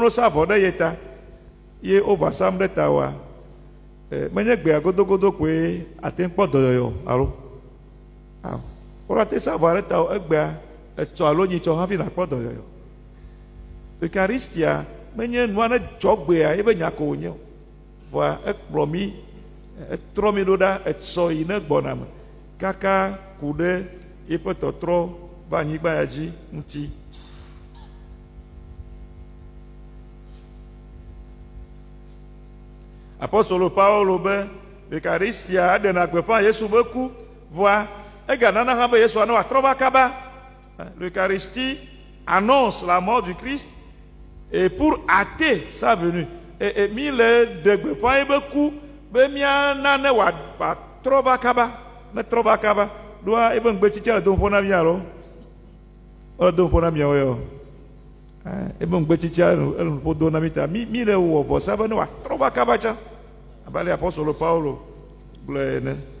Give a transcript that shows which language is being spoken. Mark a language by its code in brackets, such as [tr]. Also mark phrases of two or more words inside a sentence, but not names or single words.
[ee] no sa vɔ ɖe ye ta ye wo va sam ɖe ta wa menye gbea godogodo koe ate ŋu kpɔ dɔyɔyɔ alo wora te sa vɔ ɖe ta o egbea etsɔ alo nyitsɔ hafi nakpɔ dɔyɔyɔ ekaristia menye nua ne dzɔ gbea ye be nya ko wònye o vɔa ekplɔ mi etrɔ mi ɖo ɖa etsɔ yi ne gbɔna me kaka ku ɖe yiƒe tɔtrɔ va anyigba ya dzi ŋuti apostolo Paulo be ekaristia eɖena gbeƒã Yesu be ku vɔa eganana hã be Yesua ne wòatrɔ va kaba [fr] l'Eucharistie annonce la mort du Christ et pour hâter sa venue [ee] et mi le ɖe gbeƒã ye be ku be miana ne wòatrɔ va kaba ne trɔ va kaba ɖoa ebe ŋugbetsitsia le dom ƒo na mi alo wole dom ƒo na miawo yɔ ebe ŋugbetsitsia ele nuƒo dom na mi ta mi le wɔ vɔsa be ne wòatrɔ va kaba tsã abe ale apostolo Paulo gblɔe ene.